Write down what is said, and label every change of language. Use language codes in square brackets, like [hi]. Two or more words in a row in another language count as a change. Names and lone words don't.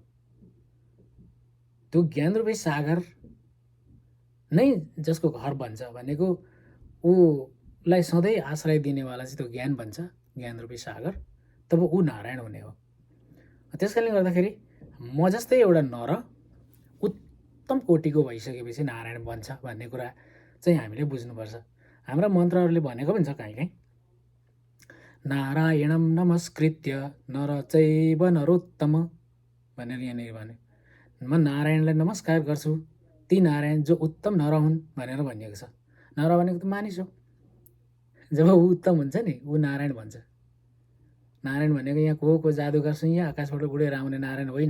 [ne] त्यो ज्ञान रूपी सागर नै जसको घर बन्छ भनेको ऊलाई सधैँ आश्रय दिनेवाला चाहिँ त्यो ज्ञान बन्छ, ज्ञान रूपी सागर, तब ऊ नारायण हुने हो। त्यसकारणले गर्दाखेरि म जस्तै एउटा नर उत्तम कोटिको भइसकेपछि नारायण बन्छ भन्ने कुरा चाहिँ हामीले बुझ्नुपर्छ। हाम्रा मन्त्रहरूले भनेको पनि छ कहीँ [sa] नारायणं नमस्कृत्य नर चैव नरोत्तम [ne] भनेर यहाँनिर भन्यो। म नारायणलाई नमस्कार गर्छु, ती नारायण जो उत्तम नर हुन् भनेर भनिएको छ। नर भनेको त मानिस हो। जब ऊ उत्तम हुन्छ नि ऊ नारायण भन्छ। नारायण भनेको यहाँ को जादुगर यहाँ आकाशबाट उडेर आउने नारायण होइन।